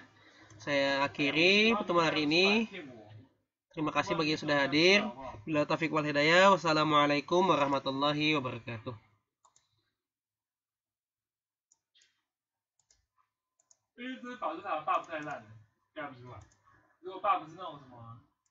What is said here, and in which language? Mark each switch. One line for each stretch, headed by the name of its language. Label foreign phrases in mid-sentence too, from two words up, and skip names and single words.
Indonesian: Saya akhiri pertemuan hari ini. Terima kasih bagi yang sudah hadir.
Arabic: بالله التوفيق والهداية والسلام عليكم ورحمة الله وبركاته.
Chinese: 因为这保证它的 buff 太烂了，盖不出来。如果 buff 是那种什么